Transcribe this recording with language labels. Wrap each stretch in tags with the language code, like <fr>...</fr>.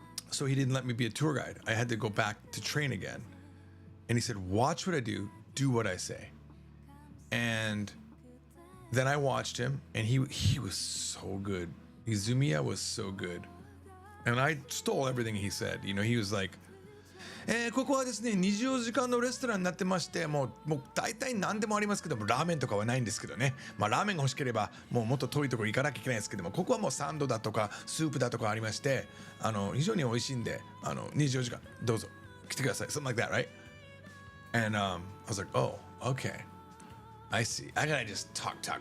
<en>So he didn't let me be a tour guide. I had to go back to train again. And he said, watch what I do what I say. And then I watched him, and he was so good. Izumiya was so good. And I stole everything he said. You know, he was like,</en> <ja>ここはですね、24時間のレストランになってまして、もう大体何でもありますけども、ラーメンとかはないんですけどね。まあラーメンが欲しければ、もうもっと遠いところ行かなきゃいけないですけども、ここはもうサンドだとか、スープだとかありまして、非常に美味しいんで、24時間、どうぞ、来てください。</ja> <en>Something like that, right? And I was like, oh, okay. I see. I gotta just talk.</en>